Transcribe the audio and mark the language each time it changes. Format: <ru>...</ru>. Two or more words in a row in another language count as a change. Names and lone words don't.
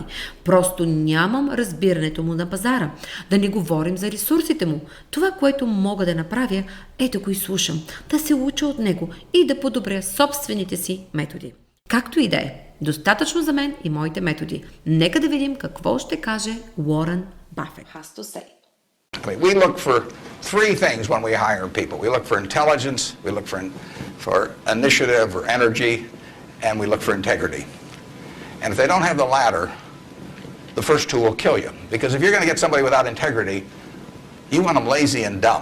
<bg>Просто нямам разбирането му на пазара. Да не говорим за ресурсите му. Това, което мога да направя, е да го изслушам, да се уча от него и да подобря собствените си методи. Както и да е, достатъчно за мен и моите методи. Нека да видим какво ще каже Уорън Бъфет.</bg> <en>I mean, we look for three things when we hire people. We look for intelligence, we look for initiative or energy, and we look for integrity. And if they don't have the latter, the first two will kill you. Because if you're going to get somebody without integrity, you want them lazy and dumb.</en>